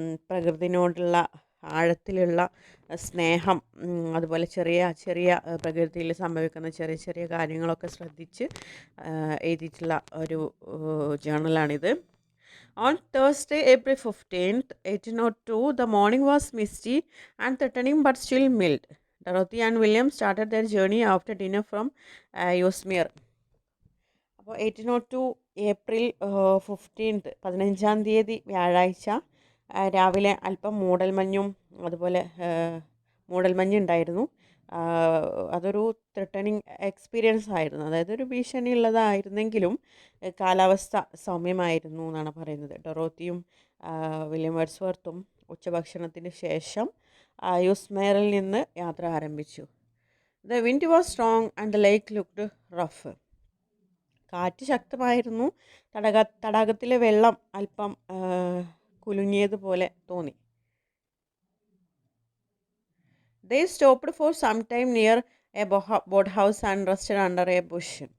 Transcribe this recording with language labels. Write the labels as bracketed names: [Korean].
[Malayalam] പ്രകൃതിനോടുള്ള ആഴത്തിലുള്ള സ്നേഹം, അതുപോലെ ചെറിയ ചെറിയ പ്രകൃതിയിൽ സംഭവിക്കുന്ന ചെറിയ ചെറിയ കാര്യങ്ങളൊക്കെ ശ്രദ്ധിച്ച് എഴുതിയിട്ടുള്ള ഒരു ജേർണലാണിത്. [English] On Thursday, April 15th, 1802, the morning was misty and threatening but still mild. Dorothy and William started their journey after dinner from Ewsmere. [Malayalam] അപ്പോൾ 1802 ഏപ്രിൽ 15th 15-ാം തീയതി വ്യാഴാഴ്ച രാവിലെ അല്പം അതുപോലെ മൂടൽമഞ്ഞ് ഉണ്ടായിരുന്നു. അതൊരു ത്രെട്ടനിങ് എക്സ്പീരിയൻസ് ആയിരുന്നു. അതായത് ഒരു ഭീഷണി ഉള്ളതായിരുന്നെങ്കിലും കാലാവസ്ഥ സൗമ്യമായിരുന്നു എന്നാണ് പറയുന്നത്. ഡൊറോത്തിയും വില്യം വേർഡ്സ്വർത്തും ഉച്ചഭക്ഷണത്തിന് ശേഷം യൂസ്മേറിൽ നിന്ന് യാത്ര ആരംഭിച്ചു. [English] The wind was strong and the lake looked rough. [Malayalam] കാറ്റ് ശക്തമായിരുന്നു. തടാകത്തിലെ വെള്ളം അല്പം കുലുങ്ങിയതുപോലെ തോന്നി. [English] They stopped for some time near a boat house and rested under a bush.